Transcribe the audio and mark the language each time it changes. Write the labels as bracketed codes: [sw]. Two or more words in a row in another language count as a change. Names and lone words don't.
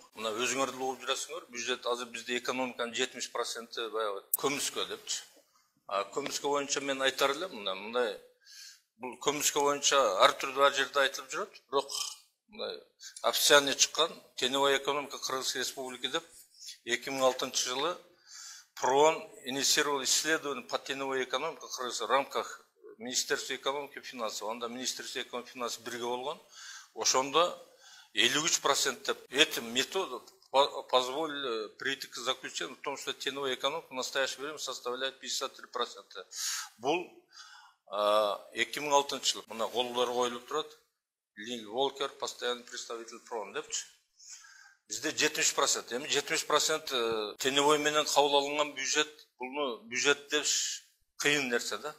[ky] Мына өзүңөр деле угуп жүрөсүңөр, бюджет азыр бизде экономиканын 70% баягы көмүскө депчи. Көмүскө боюнча мен айтар элем, мындай бул көмүскө боюнча ар түрдүү ар жерде айтылып жүрөт, бирок мындай официальный чыккан [ru] теневая экономика Кыргызской республики [ky] деп 2006 жылы [ru] ПРООН инициировал исследование по теневой экономике в рамках Министерства экономики и финансов. [ky] Анда [ru] Министерство экономики и финансов [ky] бирге болгон. Ошондо 53% деп. [ru] Этим методом позволили прийти к заключению в том, что теневая экономика в настоящее время составляет 53%. [ky] Бул 2006 жыл. Мына колдор коюлуп турат. Линг Волкер, [ru] постоянный представитель ПРООН [ky] депчи. Бизде 70%. Эми 70% теневой менен кабыл алынган бюджет, бул бюджет деп кыйын нерсе да.